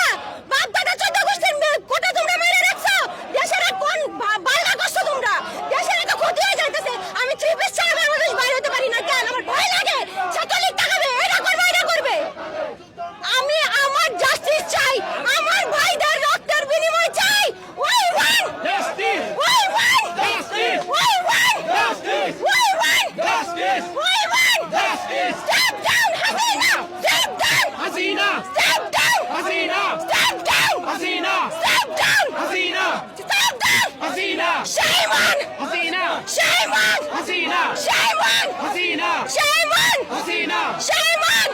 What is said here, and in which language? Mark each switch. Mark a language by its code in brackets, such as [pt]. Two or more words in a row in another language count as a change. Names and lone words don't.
[bn] বাপ দাদা 14 গোষ্ঠীর কোঠা তোমরা মেরে রাখছো। দেশের কোন বাল্লা করছো তোমরা? দেশের এত ক্ষতি হয়ে যাইতেছে। আমি 3 পিস ছাড়া বাংলাদেশ বাইরে হতে পারি না। কেন? আমার ভয় লাগে। ছাত্রলীগ তাকাবে, এটা করবে, এটা করবে। আমি আমার জাস্টিস চাই, আমার ভাইদের রক্তের বিনিময় চাই। [en] We win! We win! We win! We win! We win! Step down, Hasina! Step down! Step down! Step down! Step down! Step down! Shame on! Shame on! Shame on! Shame on! Shame on!